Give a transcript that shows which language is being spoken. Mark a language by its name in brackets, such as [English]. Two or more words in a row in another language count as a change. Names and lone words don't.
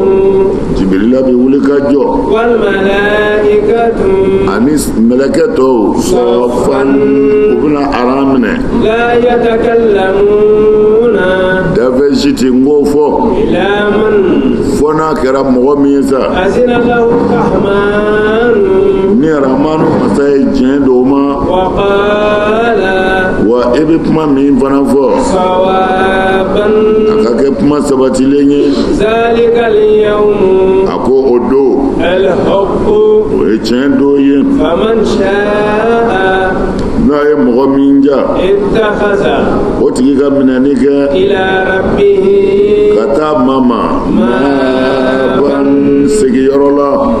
[Bambara] Jibirila bɛ wuli ka jɔ [Arabic] والملائكة [Bambara] ani mɛlɛkɛ tɔw sɔfan u bɛna aran minɛ [Arabic] لا يتكلمون [Bambara] dafɛsi ti n k'o fɔ [Arabic] إلا من [Bambara] fɔ n'a kɛra mɔgɔ min ye sa [Arabic] أذن له الرحمن [Bambara] ni Rahmanu masa ye tiɲɛ d'o ma [Arabic] وقال [Bambara] wa e bɛ kuma min fana fɔ [Arabic] sawaban [Bambara] a ka kɛ kuma sabatilen ye [Arabic] ذلك اليوم [Bambara] a ko o don [Arabic] al-haqq [Bambara] o ye tiɲɛ don ye [Arabic] فمن شاء [Bambara] n'a ye mɔgɔ min nisɔndiya o tigi ka minɛni kɛ ka taa mama maaban sigiyɔrɔ la